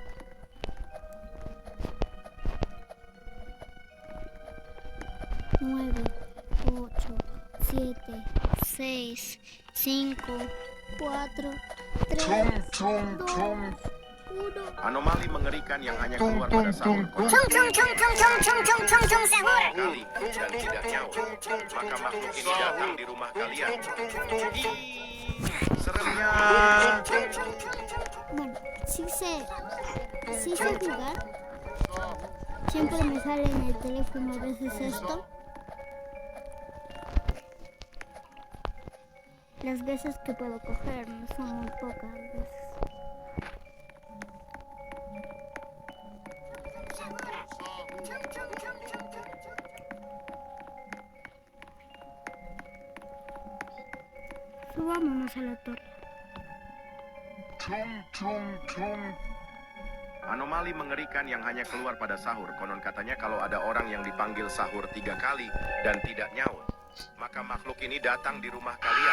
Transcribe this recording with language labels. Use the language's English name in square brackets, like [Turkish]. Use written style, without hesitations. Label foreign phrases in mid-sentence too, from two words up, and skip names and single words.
[Spanish] Nueve, 8, 7, 6, 5, 4, 3, 2, 1. [Indonesian] Anomali mengerikan yang hanya keluar pada sahur. Konon kali dan tidak nyaut, maka makhluk ini datang di rumah kalian. Ih, seremnya. [Spanish] Bueno, sí sé jugar. Siempre me sale en el teléfono a veces esto. Las veces que puedo coger no son muy pocas veces. Subámonos a la torre. [Indonesian] Anomali mengerikan yang hanya keluar pada sahur. Konon katanya kalau ada orang yang dipanggil sahur 3 kali dan tidak nyaut, maka makhluk ini datang di rumah kalian.